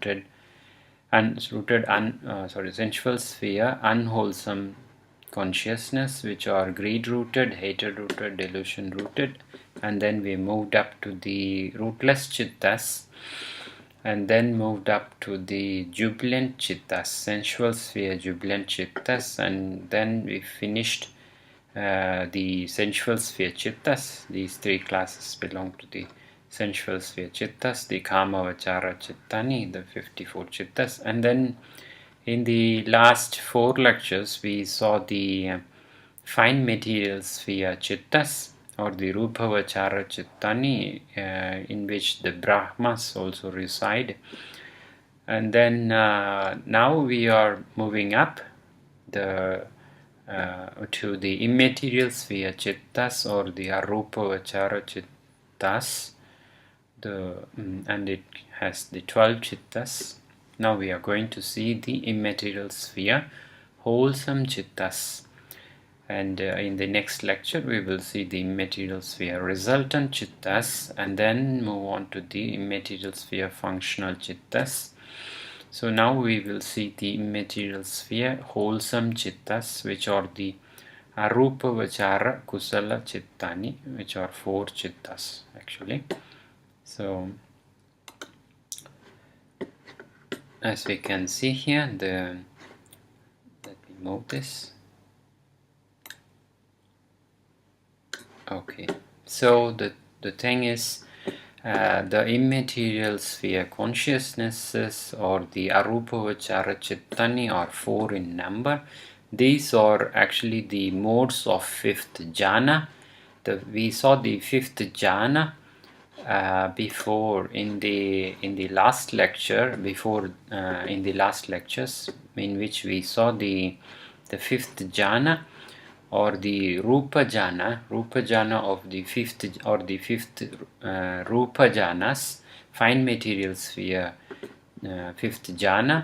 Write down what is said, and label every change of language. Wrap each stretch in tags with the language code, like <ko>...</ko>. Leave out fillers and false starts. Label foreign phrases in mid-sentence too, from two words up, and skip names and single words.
<en>sensual sphere unwholesome consciousness, which are greed rooted, hatred rooted, delusion rooted, and then we moved up to the rootless chittas, and then moved up to the jubilant chittas, sensual sphere jubilant chittas, and then we finished the sensual sphere chittas. These 3 classes belong to the sensual sphere chittas, the</en> <pi>kama vachara chittani,</pi> <en>the 54 chittas. And then in the last 4 lectures we saw the fine material sphere chittas, or the</en> <pi>rupa vachara chittani,</pi> <en>in which the brahmas also reside. And then now we are moving up to the immaterial sphere chittas, or the</en> <pi>arupa vachara chittas,</pi> <en>and it has the 12 chittas. Now we are going to see the immaterial sphere wholesome chittas, and in the next lecture we will see the immaterial sphere resultant chittas, and then move on to the immaterial sphere functional chittas. So now we will see the immaterial sphere wholesome chittas, which are the</en> <pi>arupa vachara kusala chittani,</pi> <en>which are 4 chittas actually. So as we can see here, let me move this. Okay, so the thing is, the immaterial sphere consciousnesses, or the</en> <pi>arupa vachara chittani,</pi> <en>are 4 in number. These are actually the modes of 5th jhana. We saw the 5th jhana before in the last lecture, in the last lectures, in which we saw the 5th jhana, or the</en> <pi>Rupa jhana</pi> <en>of the fifth</en> <pi>Rupa jhanas,</pi> <en>fine material sphere, fifth jhana.</en>